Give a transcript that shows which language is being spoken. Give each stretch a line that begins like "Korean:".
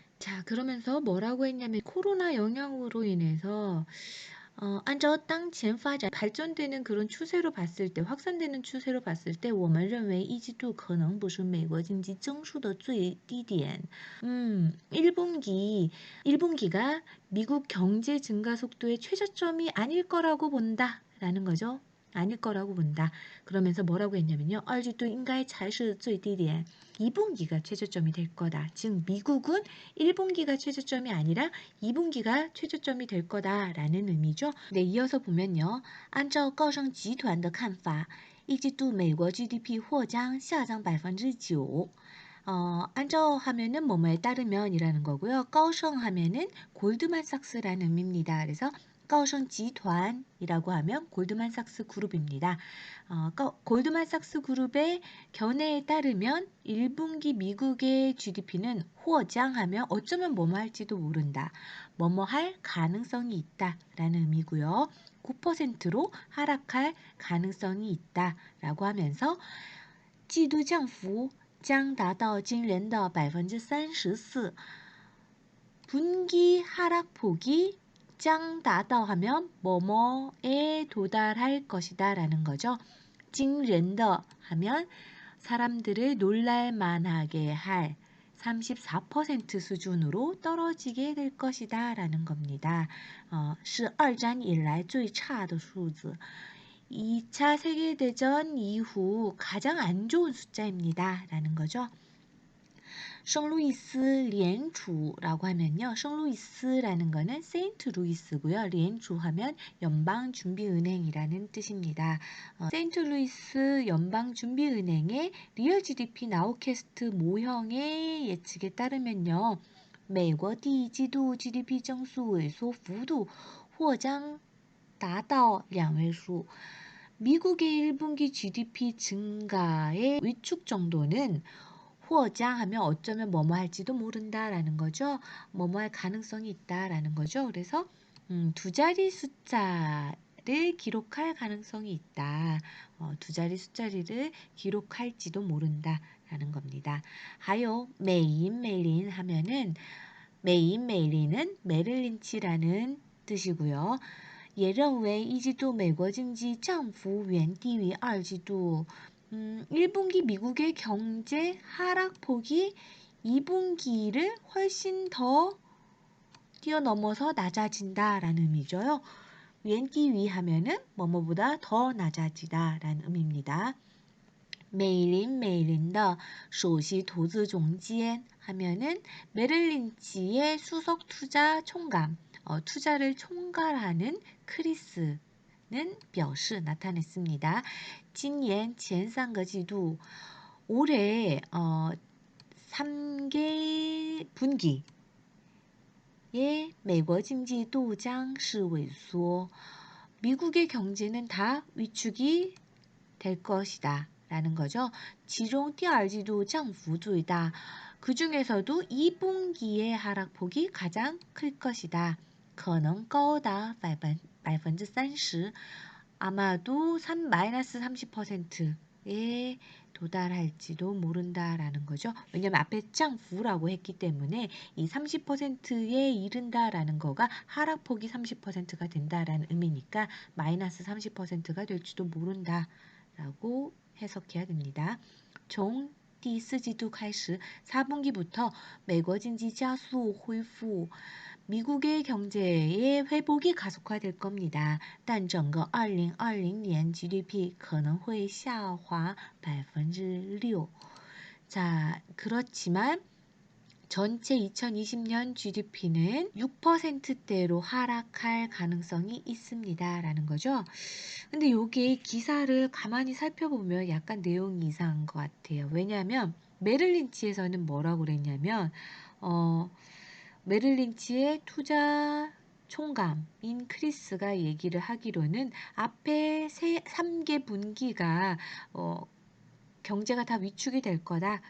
Korean: 자, 그러면서 뭐라고 했냐면 코로나 영향으로 인해서 按照当前发展 발전되는 그런 추세로 봤을 때, 확산되는 추세로 봤을 때 我们认为一季度可能不是美国经济增速的最低点. 1분기가 미국 경제 증가 속도의 최저점이 아닐 거라고 본다 라는 거죠. 아닐 거라고 본다. 그러면서 뭐라고 했냐면요.
Chinese: 二季度应该才是最低点.
Korean: 2분기가 최저점이 될 거다. 즉 미국은 1분기가 최저점이 아니라 2분기가 최저점이 될 거다라는 의미죠. 네, 이어서 보면요.
Chinese: 按照高盛集团的看法, 一季度美国 GDP 或将下降 9%.
Korean: 按照 하면은 뭐뭐에 따르면이라는 거고요. 高盛 하면은 골드만삭스라는 의미입니다. 그래서 高盛集团 이라고 하면 골드만삭스 그룹입니다. 골드만삭스 그룹의 견해에 따르면 1분기 미국의 GDP는 或将 하면 어쩌면 뭐뭐 할지도 모른다. 뭐뭐 할 가능성이 있다라는 의미고요. 9%로 하락할 가능성이 있다라고 하면서 季度降幅将达到惊人的 34%. 분기 하락폭이 将达到 하면 뭐뭐에 도달할 것이다 라는 거죠. 惊人的 하면 사람들을 놀랄만하게 할 34% 수준으로 떨어지게 될 것이다 라는 겁니다.
Chinese: 是二战以来最差的数字.
Korean: 2차 세계대전 이후 가장 안 좋은 숫자입니다 라는 거죠. 圣路易斯联储 라고 하면요. 圣路易斯 라는 거는 세인트루이스고요. 联储 하면 연방준비은행이라는 뜻입니다. 세인트루이스 연방준비은행의 리얼 GDP 나우캐스트 모형의 예측에 따르면요.
Chinese: 美国第一季度 GDP 增速萎缩幅度或将达到两位数.
Korean: 미국의 1분기 GDP 증가의 위축 정도는 或将 하면 어쩌면 뭐뭐 할지도 모른다라는 거죠. 뭐뭐 할 가능성이 있다라는 거죠. 그래서 두 자리 숫자를 기록할 가능성이 있다. 두 자리 숫자를 기록할지도 모른다라는 겁니다. 하요 메인 하면은 메일린은 메릴린치라는 뜻이고요.
Chinese: 也认为一季度美国经济降幅远低于二季度.
Korean: 1분기 미국의 경제 하락폭이 2분기를 훨씬 더 뛰어넘어서 낮아진다라는 의미죠. 远低于 하면은 뭐뭐보다 더 낮아지다라는 의미입니다. 메일린의 首席投资总监 하면은 메릴린치의 수석 투자 총감, 투자를 총괄하는 크리스는 表示 나타냈습니다.
Chinese: 今年前3个季度 올해 3개 분기에 美国经济都将是萎缩.
Korean: 미국의 경제는 다 위축이 될 것이다 라는 거죠.
Chinese: 其中第二季度降幅最大.
Korean: 그 중에서도 2분기의 하락폭이 가장 클 것이다.
Chinese: 可能高达 30%.
Korean: 아마도 마이너스 30%에 도달할지도 모른다라는 거죠. 왜냐면 앞에 짱부라고 했기 때문에 이 30%에 이른다라는 거가 하락폭이 30%가 된다라는 의미니까 마이너스 30%가 될지도 모른다라고 해석해야 됩니다.
Chinese: 从第四季度开始 4분기부터 美国经济加速恢复
Korean: 미국의 경제의 회복이 가속화될 겁니다.
Chinese: 但整个2020年 GDP 可能会下滑6%。
Korean: 자, 그렇지만 전체 2020년 GDP는 6%대로 하락할 가능성이 있습니다. 라는 거죠. 근데 요게 기사를 가만히 살펴보면 약간 내용이 이상한 것 같아요. 왜냐하면 메릴 린치에서는 뭐라고 그랬냐면 메릴 린치의 투자 총감인 크리스가 얘기를 하기로는 앞에 3개 분기가 경제가 다 위축이 될 거다.